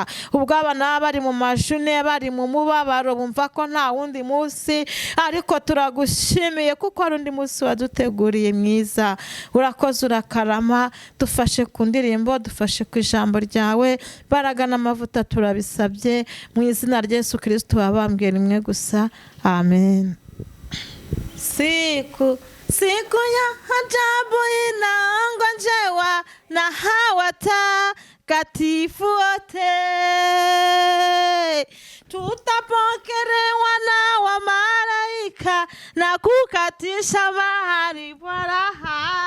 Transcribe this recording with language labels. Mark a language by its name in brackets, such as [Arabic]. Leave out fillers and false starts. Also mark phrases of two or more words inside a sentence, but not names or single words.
[Kinyarwanda] Ubwo abana bari mu majune, bari mu mubabaro, bumva ko nta wundi munsi, ariko turagushimiye kuko ari undi munsi waduteguriye mwiza. Urakoze, urakarama. Dufashe ku ndirimbo, dufashe ku ijambo ryawe, baraga n'amavuta turabisabye mu izina rya Yesu Kristo wabambwe rimwe gusa. Amen. [Swahili] Siku ya ajabu inaongojewa na hawa watakatifu wote. Tutapokelewa na malaika na kukatisha mahali pa raha.